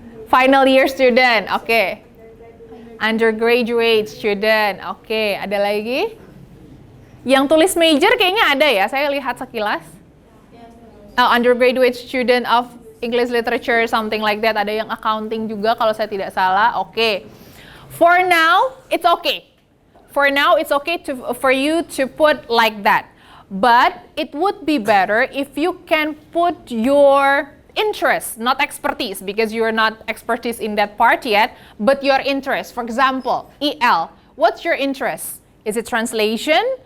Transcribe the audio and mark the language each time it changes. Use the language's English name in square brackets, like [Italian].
[English] Final year student. Okay. Undergraduate student. Okay, [Indonesian] ada lagi? Yang tulis major kayaknya ada ya, saya lihat sekilas. [English] Undergraduate student of English literature, something like that. [Indonesian] Ada yang accounting juga kalau saya tidak salah. [English] Okay. For now, it's okay. For now, it's okay for you to put like that. But it would be better if you can put your interest, not expertise, because you're not expertise in that part yet, but your interest. For example, EL, what's your interest? Is it translation?